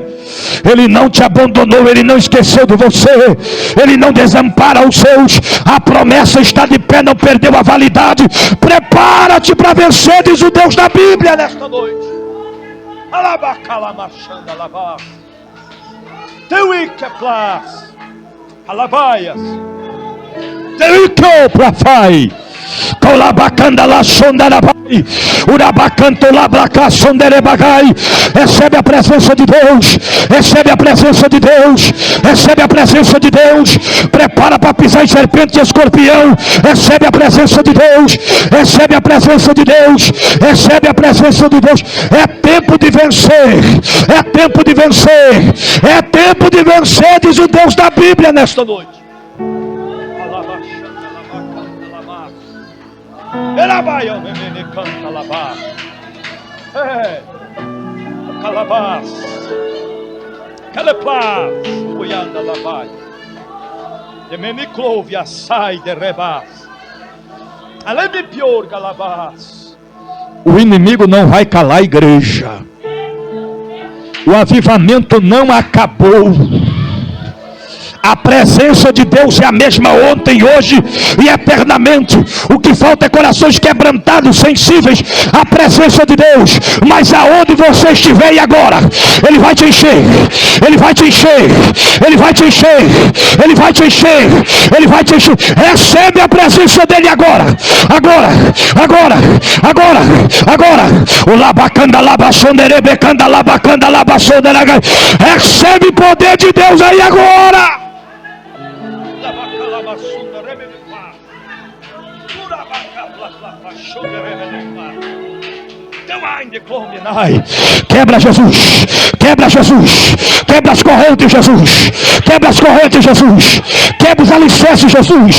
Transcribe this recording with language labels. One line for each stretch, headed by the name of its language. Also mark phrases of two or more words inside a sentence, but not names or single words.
Portuguese: Ele não te abandonou, Ele não esqueceu de você. Ele não desampara os seus. A promessa está de pé, não perdeu a validade. Prepara-te para vencer, diz o Deus da Bíblia nesta noite. Teu Icaplas, Alabaias, Teu Icaplas, Colabacanda la sondarabai, Urabacanto labraca sonderebagai. Recebe a presença de Deus, recebe a presença de Deus, recebe a presença de Deus. Prepara para pisar em serpente e escorpião. Recebe a presença de Deus, recebe a presença de Deus, recebe a presença de Deus. É tempo de vencer, é tempo de vencer, é tempo de vencer, diz o Deus da Bíblia nesta noite. Elabaia, menine canta labar. Calabás. Caleplas, cuianda labai. De meniclove assai de rebás. Alebe pior calabás. O inimigo não vai calar a igreja. O avivamento não acabou. A presença de Deus é a mesma ontem, hoje e eternamente. O que falta é corações quebrantados, sensíveis à presença de Deus. Mas aonde você estiver e agora, Ele vai te encher, Ele vai te encher, Ele vai te encher, Ele vai te encher, Ele vai te encher. Recebe a presença dEle agora, agora, agora, agora, agora. O labacanda, labachonderebe, canda, labacanda, labachonderebe. Recebe o poder de Deus aí agora. Quebra Jesus, quebra Jesus, quebra as correntes Jesus, quebra as correntes Jesus, quebra os alicerces Jesus.